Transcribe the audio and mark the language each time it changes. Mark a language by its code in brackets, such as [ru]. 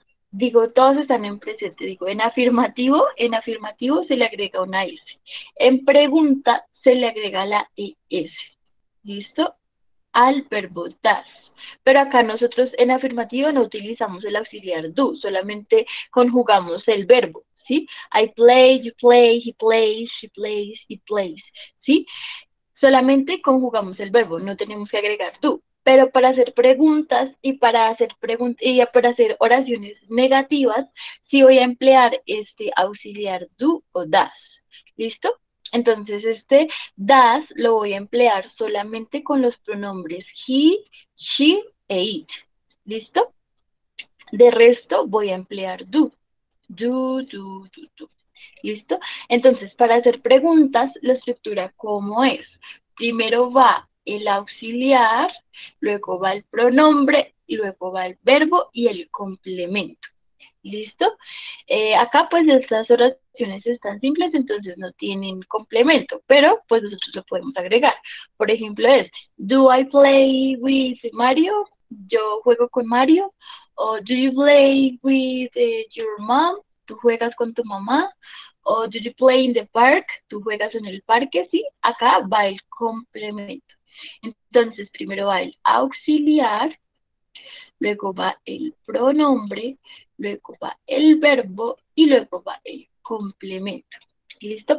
[es] Digo, todos están en presente, digo, en afirmativo se le agrega una S. En pregunta se le agrega la ES. ¿Listo? Al verbo das. Pero acá nosotros en afirmativo no utilizamos el auxiliar do, solamente conjugamos el verbo, ¿sí? [en] I play, you play, he plays, she plays, it plays, ¿sí? [es] Solamente conjugamos el verbo, no tenemos que agregar do. Pero para hacer preguntas y para hacer oraciones negativas, sí voy a emplear este auxiliar do o das. ¿Listo? Entonces este das lo voy a emplear solamente con los pronombres he, she e it. ¿Listo? De resto voy a emplear do. Do. ¿Listo? Entonces, para hacer preguntas, la estructura, ¿cómo es? Primero va el auxiliar, luego va el pronombre, y luego va el verbo y el complemento. ¿Listo? Acá pues estas oraciones están simples, entonces no tienen complemento, pero pues nosotros lo podemos agregar. Por ejemplo, [en] do I play with Mario? [es] Yo juego con Mario. [en] O do you play with your mom? [es] ¿Tú juegas con tu mamá? O [en] do you play in the park? [es] ¿Tú juegas en el parque? Sí, acá va el complemento. Entonces, primero va el auxiliar, luego va el pronombre, luego va el verbo y luego va el complemento. ¿Listo?